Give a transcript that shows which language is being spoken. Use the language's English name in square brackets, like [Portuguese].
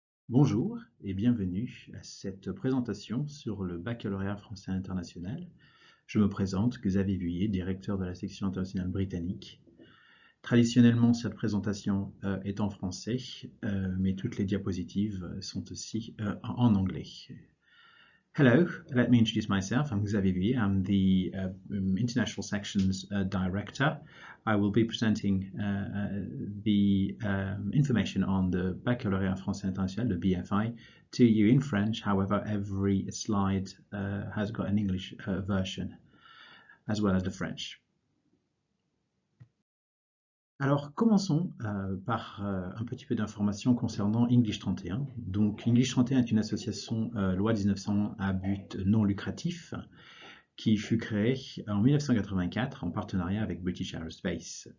[French] Bonjour et bienvenue à cette présentation sur le baccalauréat français international. Je me présente, Xavier Vuillet, directeur de la section internationale britannique. Traditionnellement, cette présentation est en français, mais toutes les diapositives sont aussi en anglais. [English] Hello, let me introduce myself. I'm Xavier Vuillet. I'm the International Sections Director. I will be presenting the information on the Baccalauréat Français International, the BFI, to you in French. However, every slide has got an English version, as well as the French. [French] Alors, commençons par un petit peu d'informations concernant English 31. Donc, English 31 est une association loi 1901 à but non lucratif qui fut créée en 1984 en partenariat avec British Aerospace.